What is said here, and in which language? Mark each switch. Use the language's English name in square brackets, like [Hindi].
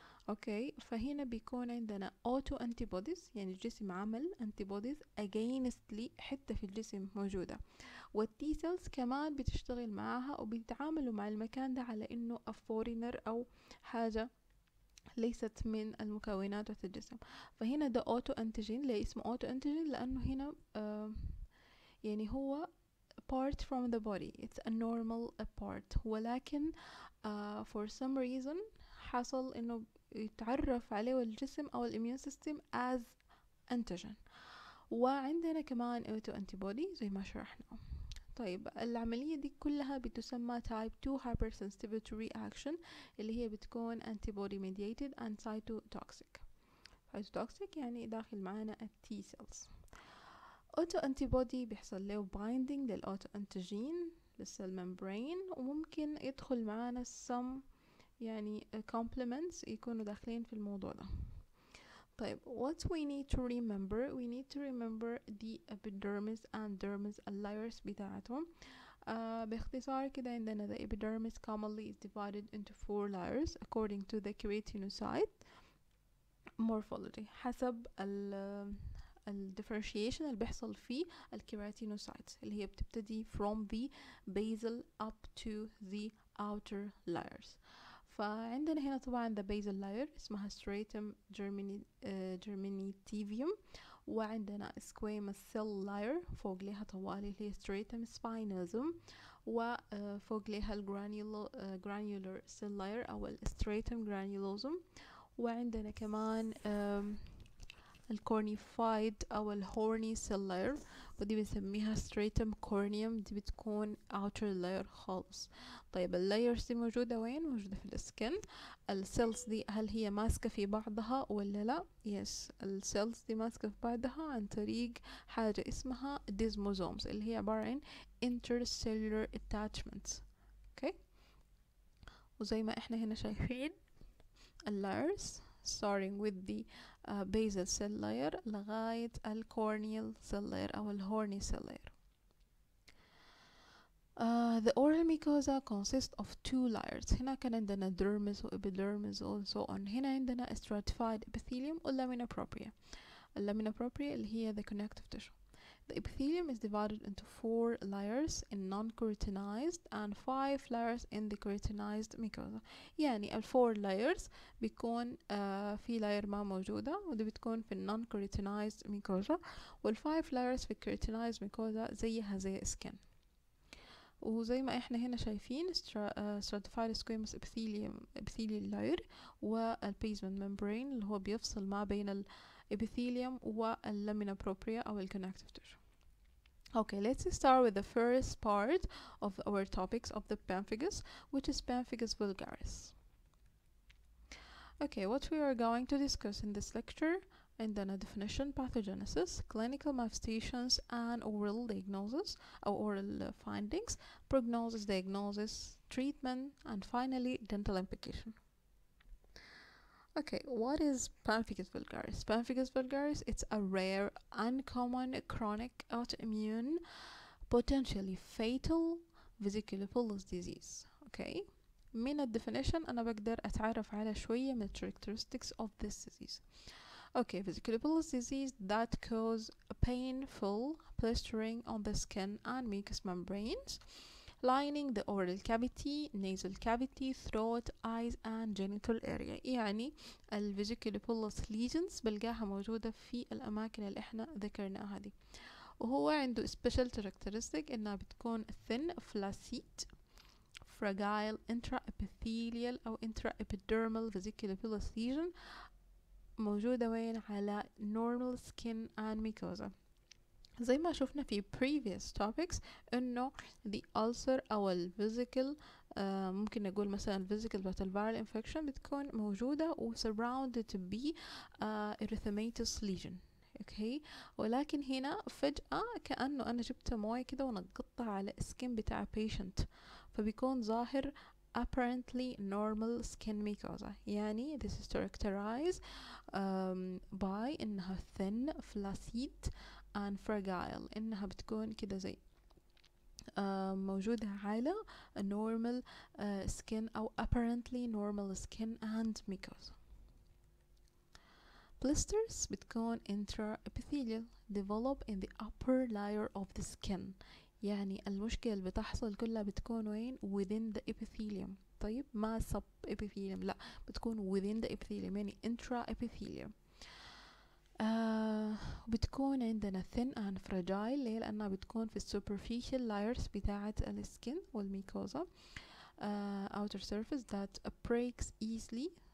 [Arabic] اوكي فهنا بيكون عندنا auto antibodies، يعني الجسم عمل antibodies against حتة في الجسم موجودة، والتي سيلز كمان بتشتغل معاها وبيتعاملوا مع المكان ده على انه a foreigner او حاجة ليست من المكونات بتاعت الجسم. فهنا ده auto antigen. ليه اسمه auto antigen؟ لانه هنا يعني هو part from the body، [English] it's a normal part، [Arabic] ولكن [English] for some reason [Arabic] حصل انه يتعرف عليه الجسم او الاميون سيستم as antigen. وعندنا كمان auto antibody زي ما شرحنا. طيب العملية دي كلها بتسمى type 2 hypersensitivity reaction، اللي هي بتكون [English] antibody mediated and cytotoxic. [Arabic] cytotoxic يعني داخل معانا التي سيلز. auto antibody بيحصل له binding للauto antigen للسيل ممبرين، وممكن يدخل معانا some يعني complements يكونوا داخلين في الموضوع ده. [English] طيب what we need to remember the epidermis and dermis layers بتاعتهم. [Arabic] باختصار كده عندنا [English] the epidermis commonly is divided into 4 layers according to the keratinocyte morphology، حسب ال differentiation [Arabic] اللي بيحصل في الكيراتينوسايتس اللي هي بتبتدي [English] from the basal up to the outer layers. [Arabic] فعندنا هنا طبعا the basal layer اسمها stratum germinativum، وعندنا squamous cell layer فوق لها طوالي اللي هي stratum spinosum، وفوق لها granular cell layer أو stratum granulosum، وعندنا كمان الكورنيفايد او الهورني سيل لاير، ودي بنسميها ستريتم كورنيوم، دي بتكون outer layer خالص. طيب اللايرز دي موجودة وين؟ موجودة في السكن. السيلز دي هل هي ماسكة في بعضها ولا لا؟ يس السيلز دي ماسكة في بعضها عن طريق حاجة اسمها ديزموزومز، اللي هي عبارة عن intercellular attachments. [English] okay [Arabic] وزي ما احنا هنا شايفين اللايرز [English] starting with the basal cell layer لغاية corneal cell layer أو horny cell layer. The oral mucosa consists of 2 layers. [Arabic] هنا كان عندنا [English] dermis و epidermis and so on. [Arabic] هنا عندنا [English] stratified epithelium و lamina propria. اللامina propria اللي هي the connective tissue. The epithelium is divided into 4 layers in non-keratinized and 5 layers in the keratinized mucosa. [Arabic] يعني 4 layers بيكون في layer ما موجودة، ودي بتكون في non-keratinized mucosa، وال5 layers في keratinized mucosa زيها زي skin. وزي ما احنا هنا شايفين stratified squamous epithelial layer والبيزمنت membrane اللي هو بيفصل ما بين الابيثيليوم واللامينا propria أو connective tissue. [English] Okay, let's start with the first part of our topics of the pemphigus, which is Pemphigus vulgaris. Okay, what we are going to discuss in this lecture, and then a definition, pathogenesis, clinical manifestations, and oral diagnosis or oral findings, prognosis, diagnosis, treatment, and finally dental implication. Okay, what is Pemphigus vulgaris? Pemphigus vulgaris, it's a rare, uncommon, chronic, autoimmune, potentially fatal vesiculopullus disease. [Arabic] Okay, من الدefinition أنا بقدر أتعرف على شوية من [English] characteristics of this disease. Okay, vesiculopullus disease that cause painful blistering on the skin and mucous membranes, lining the oral cavity, nasal cavity, throat, eyes and genital area. [Arabic] يعني الvesiculopullus lesions بلقاها موجودة في الأماكن اللي احنا ذكرناها دي. وهو عنده [English] special characteristic إنها بتكون thin, flaccid, fragile, intraepithelial أو intraepidermal vesiculopullus lesion موجودة وين على normal skin and mucosa. [Arabic] زي ما شفنا في previous topics انه the ulcer او الفيزيكال ممكن نقول مثلا الفيزيكال بتاعت الفيرال infection بتكون موجودة و [English] surrounded be erythematous lesion. [Arabic] اوكي، ولكن هنا فجأة كأنه انا جبت موية كده ونقطها على السكين بتاع patient، فبيكون ظاهر [English] apparently normal skin mucosa. يعني this is characterized by إنها thin, flaccid and fragile، [Arabic] إنها بتكون كده زي موجودة على [English] normal skin أو apparently normal skin and mucosa. Blisters بتكون intraepithelial develop in the upper layer of the skin. [Arabic] يعني المشكلة اللي بتحصل كلها بتكون وين؟ [English] within the epithelium. [Arabic] طيب ما [English] sub epithelium، [Arabic] لا بتكون [English] within the epithelium يعني intraepithelium. بتكون عندنا thin and fragile. [Arabic] ليه؟ لأنها بتكون في [English] superficial layers بتاعة السكين والميكوزا outer surface that breaks easily.